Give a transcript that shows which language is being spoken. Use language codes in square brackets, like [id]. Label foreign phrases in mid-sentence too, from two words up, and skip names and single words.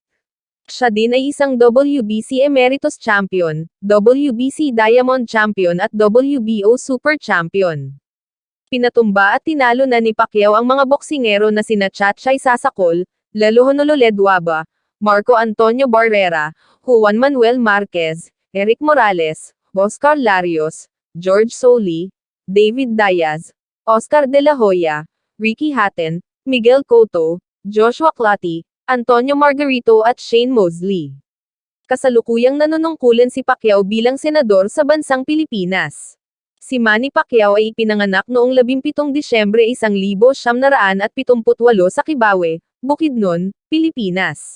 [tl] Siya din ay isang WBC [en] Emeritus Champion, [tl] WBC [en] Diamond Champion [tl] at WBO [en] Super Champion. [tl] Pinatumba at tinalo na ni Pacquiao ang mga boksingero na sina Chatchay Sasakol, Lalo Honoluled Waba, Marco Antonio Barrera, Juan Manuel Marquez, Eric Morales, Oscar Larios, George Soly, David Diaz, Oscar De La Hoya, Ricky Hatton, Miguel Cotto, Joshua Clottey, Antonio Margarito at Shane Mosley. Kasalukuyang nanunungkulan si Pacquiao bilang senador sa bansang Pilipinas. Si Manny Pacquiao ay ipinanganak noong 17 Disyembre 1978 sa Kibawe, Bukidnon, Pilipinas.